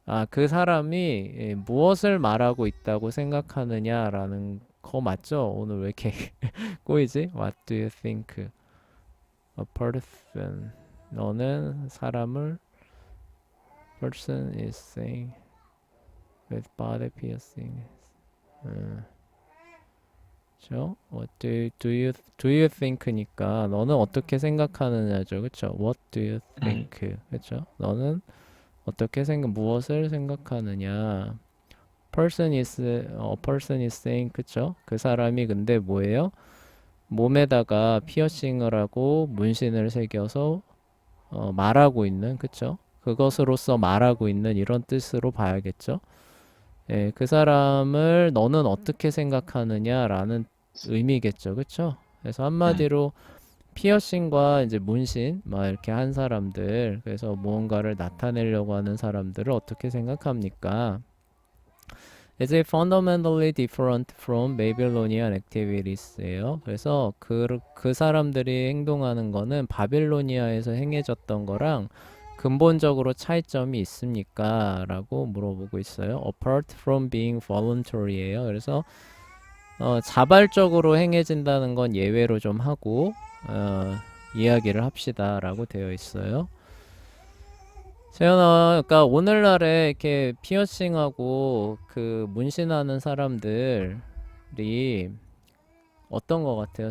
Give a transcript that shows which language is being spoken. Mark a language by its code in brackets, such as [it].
[ko] 그 사람이 무엇을 말하고 있다고 생각하느냐라는 거 맞죠? 오늘 왜 이렇게 꼬이지? [en] What do you think a person? [ko] 너는 사람을 [en] person is saying with body piercing. [ko] 그렇죠? [en] What do you think [ko] 니까 너는 어떻게 생각하느냐죠, 그렇죠? [en] What do you [ko] 네. [en] think? [ko] 그렇죠? 너는 어떻게 무엇을 생각하느냐? [en] A person is saying, [ko] 그쵸? 그 사람이 근데 뭐예요? 몸에다가 피어싱을 하고 문신을 새겨서 말하고 있는, 그쵸? 그것으로서 말하고 있는 이런 뜻으로 봐야겠죠? 예, 그 사람을 너는 어떻게 생각하느냐라는 의미겠죠, 그쵸? 그래서 네. 한마디로 피어싱과 이제 문신 막 이렇게 한 사람들, 그래서 무언가를 나타내려고 하는 사람들을 어떻게 생각합니까? [en] Is it fundamentally different from Babylonian activities예요. [ko] 그래서 그 사람들이 행동하는 거는 바빌로니아에서 행해졌던 거랑 근본적으로 차이점이 있습니까? 라고 물어보고 있어요. [en] Apart from being voluntary예요. [ko] 그래서 자발적으로 행해진다는 건 예외로 좀 하고 이야기를 합시다 라고 되어 있어요. 재현아, 그러니까 오늘날에 이렇게 피어싱하고 그 문신하는 사람들이 어떤 것 같아요?